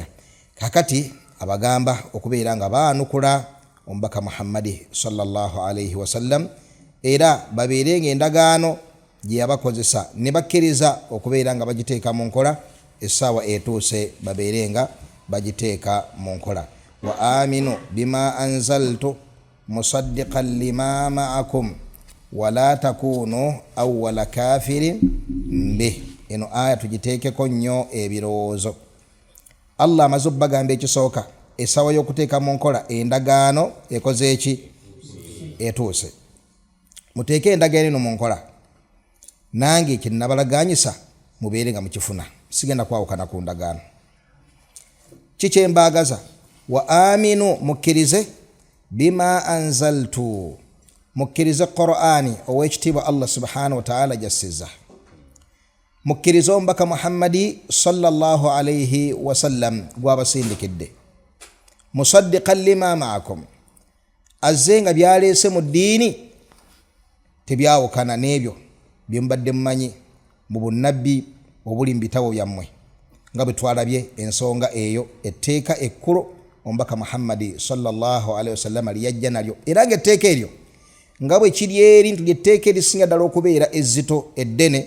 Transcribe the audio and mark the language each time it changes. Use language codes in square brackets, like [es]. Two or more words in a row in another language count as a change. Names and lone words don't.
[lg] kakati abagamba okubeera nga baanukula omubaka Muhammadi [ar] صلى الله عليه وسلم, [lg] era babeerenga endagaano gye yabakozesa ne bakkiriza okubeera nga bagiteeka mu nkola, essaawa etuuse babeerenga bagiteeka mu nkola. [ar] وآمنوا بما أنزلت مصدقا لما معكم ولا تكونوا أول كافر به. [lg] eno aya tugiteekeko nnyo ebirowoozo. Allah amaze obbagamba ekisooka, essaawa y'okuteeka mu nkola endagaano ekoze eki? etuuse. muteeke endagaano eno mu nkola, nange kye nabalaganyisa mubeere nga mukifuna, sigenda kwawukana ku ndagaano. kikyembagaza [ar] وآمنوا, [lg] mukkirize [ar] بما أنزلت, [lg] mukkirize Qur'ani ow'ekitiibwa Allah [ar] سبحانه وتعالى [lg] jassiza, mukkirize omubaka Muhammadi [ar] صلى الله عليه وسلم gwabasindikidde, مصدقا لما معكم, [lg] azze nga byaleese mu ddiini tebyawukana n'ebyo bye mubadde mumanyi mu bunnabbi obuli mu bitabo byammwe, nga bwe twalabye ensonga eyo etteeka ekkulu omubaka Muhammadi [ar] صلى الله عليه وسلم [lg] liyajja nalyo, era ng'etteeka eryo nga bwe kiri eri nti lyetteeka erisinga ddala okubeera ezzito eddene.